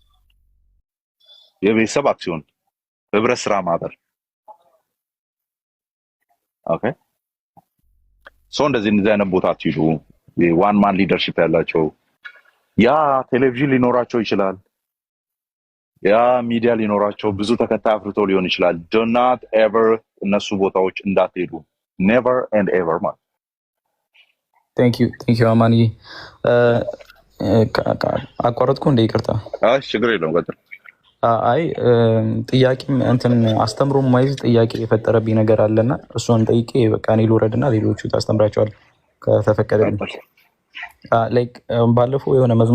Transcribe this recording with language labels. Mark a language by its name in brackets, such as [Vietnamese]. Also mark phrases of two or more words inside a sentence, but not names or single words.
[Amharic] የቤተሰብ አክሲዮን ህብረት ስራ ማህበር ኦኬ። ሰው እንደዚህ አይነት ቦታ አትሂዱ። [English] one man leadership [Amharic] ያላቸው ያ ቴሌቪዥን ሊኖራቸው ይችላል፣ ያ ሚዲያ ሊኖራቸው ብዙ ተከታይ አፍርቶ ሊሆን ይችላል። [English] do not ever [Amharic] እነሱ ቦታዎች እንዳትሄዱ [English] never and ever [Amharic] ማለት [English] Thank you [Amharic] አማኒ። አቋረጥኩ እንደ ይቅርታ። ችግር የለውም ቀጥል። አይ ጥያቄም እንትን አስተምሮ ማይዝ ጥያቄ የፈጠረብኝ ነገር አለና እሱን ጠይቄ በቃ እኔ ልውረድና ሌሎቹ ታስተምራቸዋል ከተፈቀደልኝ። ላይክ ባለፈው የሆነ